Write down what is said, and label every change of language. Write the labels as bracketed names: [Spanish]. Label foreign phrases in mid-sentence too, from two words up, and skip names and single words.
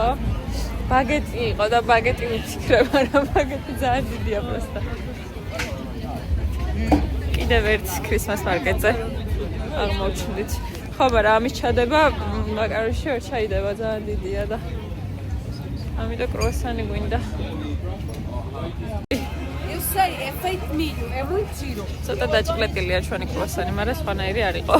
[Georgian] ბაგეტი იყო და ბაგეტი ვიფიქრე, მაგრამ ბაგეტი ძალიან დიდია პროსტა. კიდევ ერთ ქრისმას მარკეტზე აღმოჩნდით. ხო, მაგრამ ამის ჩადება მაკაროში ვერ ჩაიდება, ძალიან დიდია და ამიტომ კრუასანი გვინდა. [Portuguese] Eu sei, é feito milho, é muito giro. [Georgian] ცოტა დაჭყლეტილია ჩვენი კრუასანი, მაგრამ სხვანაირი არ იყო.